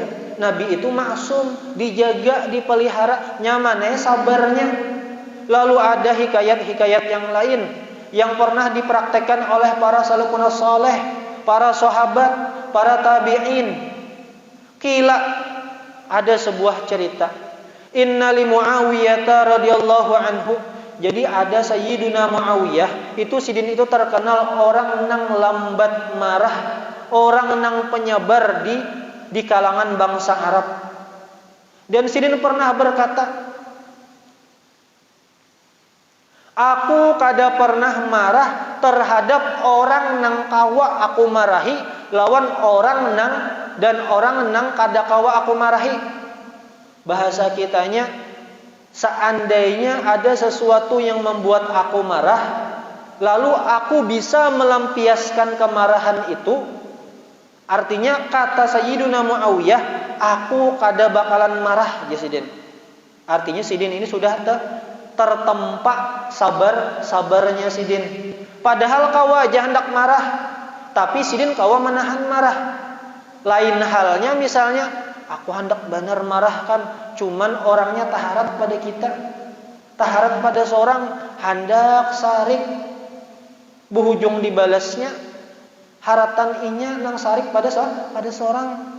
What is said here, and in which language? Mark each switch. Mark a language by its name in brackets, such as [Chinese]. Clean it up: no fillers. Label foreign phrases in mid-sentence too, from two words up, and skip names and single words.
[Indonesian] Nabi itu maksum, dijaga, dipelihara, nyamannya sabarnya. Lalu ada hikayat-hikayat yang lain yang pernah dipraktekkan oleh para [Arabic] salafun saleh, [Indonesian] para sahabat, para tabi'in. Qila, ada sebuah cerita. [Arabic] Inna li Muawiyah radhiyallahu anhu. [Banjar] Jadi ada Sayyiduna Muawiyah, itu sidin itu terkenal orang nang lambat marah, orang nang penyabar di kalangan bangsa Arab. Dan sidin pernah berkata, aku kada pernah marah terhadap orang nang kawa aku marahi lawan orang nang kada kawa aku marahi. [Indonesian] Bahasa kitanya, seandainya ada sesuatu yang membuat aku marah, lalu aku bisa melampiaskan kemarahan itu, artinya kata Sayyiduna Muawiyah, [Banjar] aku kada bakalan marah ya sidin. Artinya sidin ini sudah tertempa sabarnya sidin. Padahal kawa aja hendak marah, tapi sidin kawa menahan marah. Lain halnya misalnya aku hendak benar marahkan, cuman orangnya taharat pada kita, taharat pada seorang, hendak sarik, berujung dibalasnya haratan inya nang sarik pada seorang.